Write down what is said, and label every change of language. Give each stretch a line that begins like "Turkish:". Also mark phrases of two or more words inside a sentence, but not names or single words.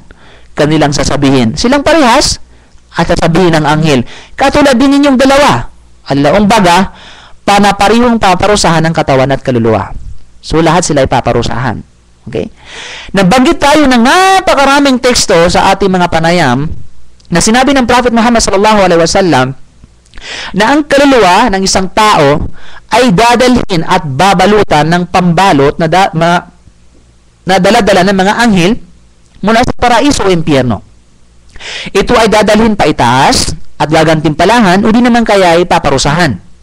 Filipino: Kanilang sasabihin, silang parehas. At sasabihin ng anghel, katulad din ninyong dalawa. Alaong baga, panaparihong paparusahan ng katawan at kaluluwa. So, lahat sila ay paparusahan. Okay? Nabanggit tayo ng napakaraming teksto sa ating mga panayam na sinabi ng Prophet Muhammad
Arabic: صلى الله عليه وسلم
Filipino: na ang kaluluwa ng isang tao ay dadalhin at babalutan ng pambalot na dala-dala ng mga anghel mula sa paraiso o impyerno. Ito ay dadalhin pa itaas at gagantimpalahan o di naman kaya ay paparusahan.